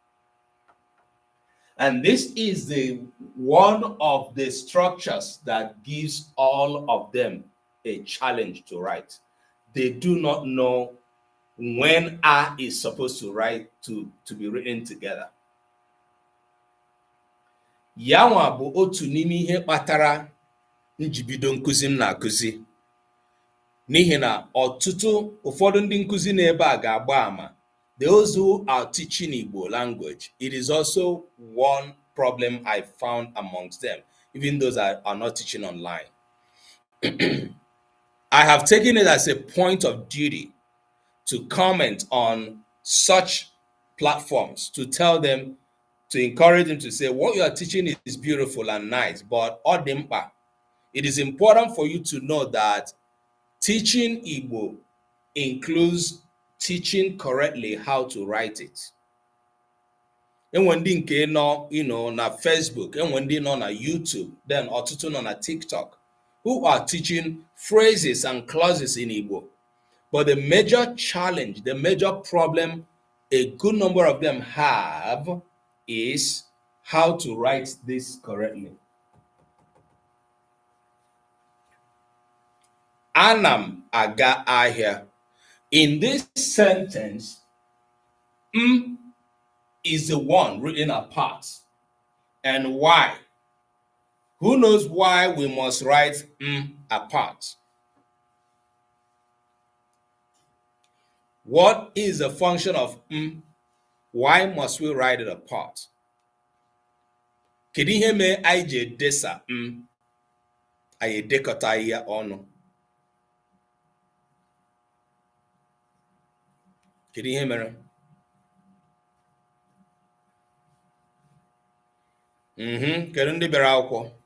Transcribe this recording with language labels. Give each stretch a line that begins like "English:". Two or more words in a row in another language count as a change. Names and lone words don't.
English: And this is one of the structures that gives all of them a challenge to write. They do not know when A is supposed to be written together.
Igbo: Yanwa bụ otu n'ime ihe kpatara njibido nkuzi m na-akụzi. N'ihi na ụfọdụ ndị nkuzi n'ebe a ga-agba ama.
English: Those who are teaching Igbo language, it is also one problem I found amongst them, even those that are not teaching online. I have taken it as a point of duty to comment on such platforms, to tell them, to encourage them to say, what you are teaching is beautiful and nice, but odimpa. It is important for you to know that teaching Igbo includes teaching correctly how to write it.
Igbo: Enwe ndị nke nọ, na Facebook, enwe ndị nọ na YouTube, then ọtụtụ nọ na TikTok,
English: who are teaching phrases and clauses in Igbo. But the major challenge, the major problem a good number of them have is how to write this correctly.
Igbo: Anam aga ahịa.
English: In this sentence, is the one written apart. And why? Who knows why we must write apart? What is the function of Why must we write it apart?
Igbo: Kedu ihe mee anyị ji edesa anyị edekọta ya ọnụ? Kedu ihe mere? Kedu ndị bịara akwụkwọ?